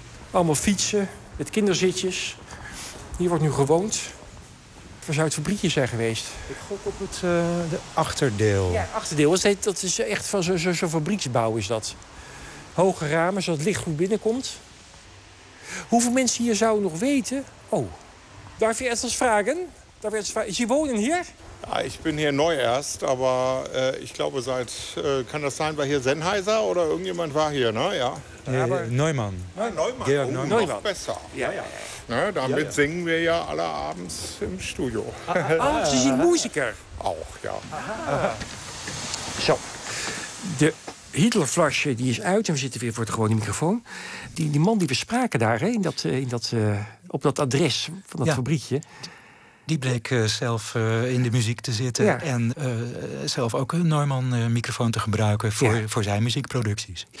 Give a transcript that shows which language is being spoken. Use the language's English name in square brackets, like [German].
[Dutch] Allemaal fietsen. Met kinderzitjes. Hier wordt nu gewoond. Waar zou het fabriekje zijn geweest? Ik gok op het de achterdeel. Ja, achterdeel. Dat is echt van zo fabrieksbouw is dat. Hoge ramen, zodat het licht goed binnenkomt. Hoeveel mensen hier zouden nog weten? [German] Oh, darf ich etwas fragen? Sie wohnen hier? Ja, ich bin hier neu erst, aber ich glaube seit, kann das sein, war hier Sennheiser oder irgendjemand war hier, ne? Ja. Neumann. Neumann. Oh, noch besser. Ja, ja. Ne, damit singen wir ja alle abends im Studio. Sie sind Musiker? Auch, ja. Aha. [Dutch] So, der Hitlerflasche, die is uit en we zitten weer voor het gewone microfoon. Die man die we spraken daar, hè, op dat adres van dat fabriekje. Die bleek zelf in de muziek te zitten. Ja. En zelf ook een Neumann-microfoon te gebruiken voor zijn muziekproducties.